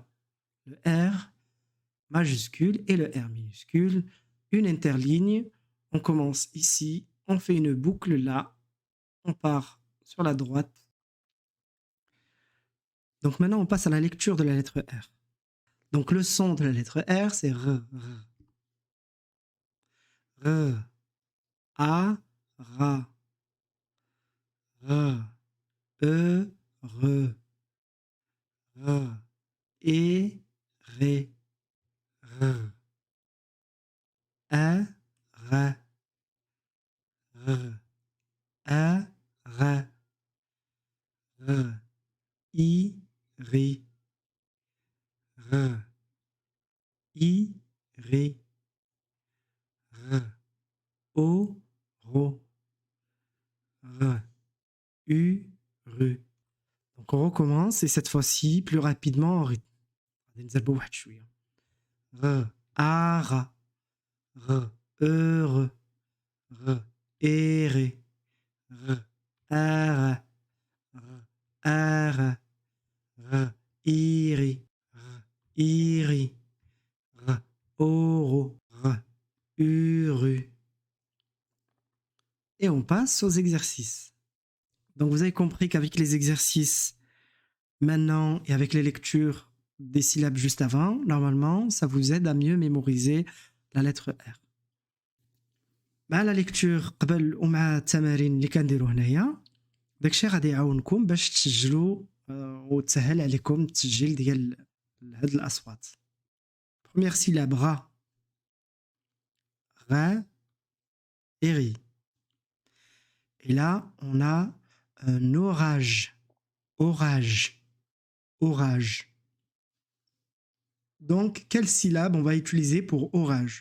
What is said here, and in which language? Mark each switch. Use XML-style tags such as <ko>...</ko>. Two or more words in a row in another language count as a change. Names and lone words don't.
<fr>Le R majuscule et le R minuscule. Une interligne. On commence ici. On fait une boucle là. On part sur la droite. Donc maintenant, on passe à la lecture de la lettre R. Donc le son de la lettre R, c'est R. R. A. Ra. R. E. Re. R. E. Ré. R. A. Ra. R. A. Ra. R. I. Ri. R. I. Ri. R. O. Ro. R. U. Ru. Donc on recommence et cette fois-ci plus rapidement en rythme. R. A. Ra. R. E. Re. R. E. Ré. R. A. Ra. R. A. Ra. R. I. Ri. R. I. Ri. R. O. Ro. R. U. Ru. Et on passe aux exercices. Donc vous avez compris qu'avec les exercices maintenant et avec les lectures des syllabes juste avant, normalement, ça vous aide à mieux mémoriser la lettre R.</fr> <ar>مع</ar> <fr>la lecture</fr> <ar>قبل ومع التمارين اللي كنديروا هنايا داكشي غادي يعاونكم باش تسجلوا وتسهل عليكم التسجيل ديال هاد الاصوات.</ar> <fr>Première syllabe ra. Ra et ri. Et là, on a un orage. Orage. Orage. Donc, quelle syllabe on va utiliser pour orage?</fr>